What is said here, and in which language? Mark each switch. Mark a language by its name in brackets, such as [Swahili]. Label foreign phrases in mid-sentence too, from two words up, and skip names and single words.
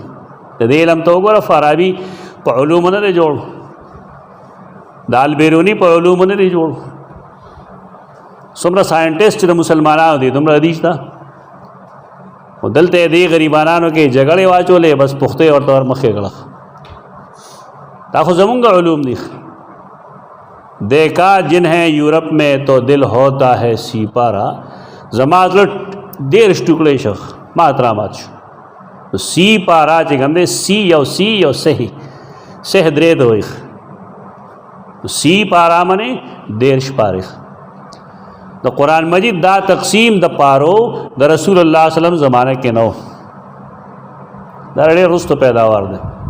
[Pashto] د دې علم ته وګوره، فارابي په علومو نه دی جوړ، د البیروني په علومو نه دی جوړ. څومره ساینټسټ د مسلمانانو دي دومره حدیث ده، او دلته دې غریبانانو کې جګړې واچولې، بس پختې ورته ورمخې کړه. دا خو زمونږ علوم دي. [Urdu] دیکھا جنہیں یورپ میں تو دل ہوتا ہے سی پارہ، [Pashto] زما زړه 13 ټوکړی شو، ما ترامات شو. سی پارا چې کوم دی، سی یو صحیح صحیح درې ته وایي، سی پارا منې 13 پارې. د قرآن مجید دا تقسیم د پارو د رسول الله [Arabic] صلی الله علیه وسلم [Pashto] زمانه کې نو، دا ډېر وروسته پیداوار دی.